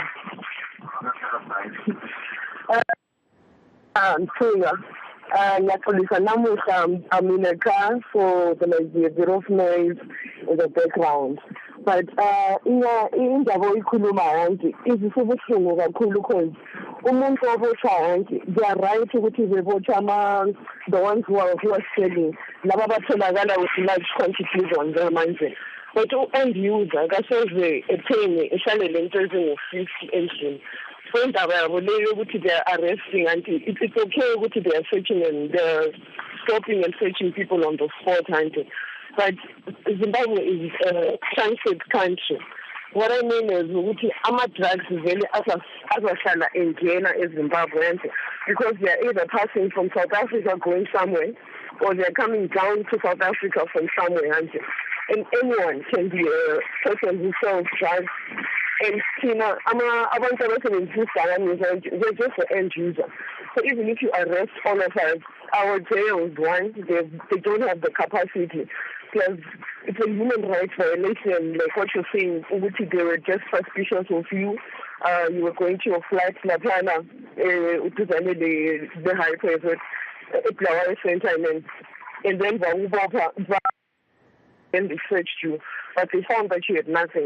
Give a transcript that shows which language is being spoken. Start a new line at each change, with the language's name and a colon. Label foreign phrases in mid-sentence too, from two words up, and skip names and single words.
North Ndebele: Naxolisa namuhla
English: I'm in a car so there might be a bit of noise in the background but
North Ndebele: indaba oyikhuluma yonke izisebuhlungu kakhulu
English: because
North Ndebele: umuntu obotshwa yonke
English: they are right
North Ndebele: ukuthi bebotshwa
English: the ones who are selling
North Ndebele: laba batholakala
English: with large quantities on their manje but end user
North Ndebele: kaseze ethenge ehlale lento ezingu-50 endlini so indaba yabo leyo ukuthi
English: they are arresting and it's okay ukuthi they are searching and they're stopping and searching people on the spot but Zimbabwe is a transit country. What I mean is
North Ndebele: ukuthi ama-drugs vele azahlala engena eZimbabwe
English: because they are either passing from South Africa going somewhere or they are coming down to South Africa from somewhere and anyone can be a person who sells drugs and
North Ndebele: abantu abasebenzisa izidakamizwa
English: they're just the end user. So even if you arrest all of us, our jails, they don't have the capacity. Plus, it's a human rights violation, like what you're saying, they were just suspicious of you. You were going to your flight, Lapana, the high private, Plawa Center, and then they searched you, but they found that you had nothing.